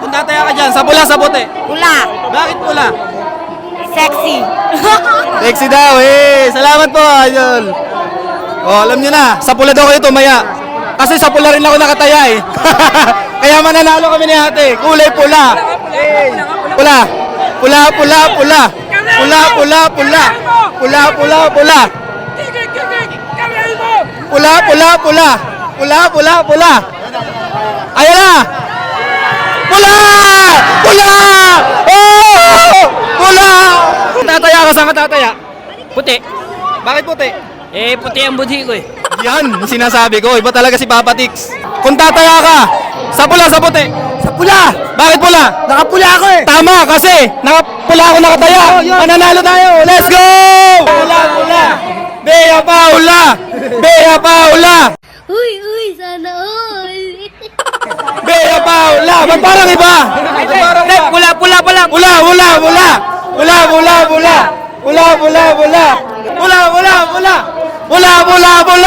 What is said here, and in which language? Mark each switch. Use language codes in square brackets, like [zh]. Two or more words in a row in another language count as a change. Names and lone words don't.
[tl] Kung tataya ka dyan, sa pula, sa puti? Pula. Bakit pula? Sexy. Sexy daw, eh. Salamat po, idol. Oh, alam niyo na, sa pula daw kayo tumaya. Kasi sa pula rin ako nakataya eh. Kaya mananalo kami ni ate. Kulay pula. Hey. Pula. Pula, pula, pula. Pula, pula, pula. Pula, pula, pula. Pula, pula, pula. Pula, pula, pula. Ayan na. Pula! Pula! Oh! Pula! Tataya ka, saan ka tataya? Puti. Bakit puti? Eh, puti ang budhi ko eh. Yan, yung sinasabi ko. Iba talaga si Papa Tix. Kung tataya ka, sa pula, sa puti? Sa pula! Bakit pula? Nakapula ako eh. Tama, kasi nakapula ako nakataya. Mananalo tayo. [en] Let's go! [tl] Pula, pula. Bea Paula! Bea Paula! Uy, sana all. Bea Paula! Ba't parang iba? Pula, pula, pula. Pula, pula, pula. Pula, pula, pula. Pula, pula, pula. Pula, pula, pula. Pula, pula, pula.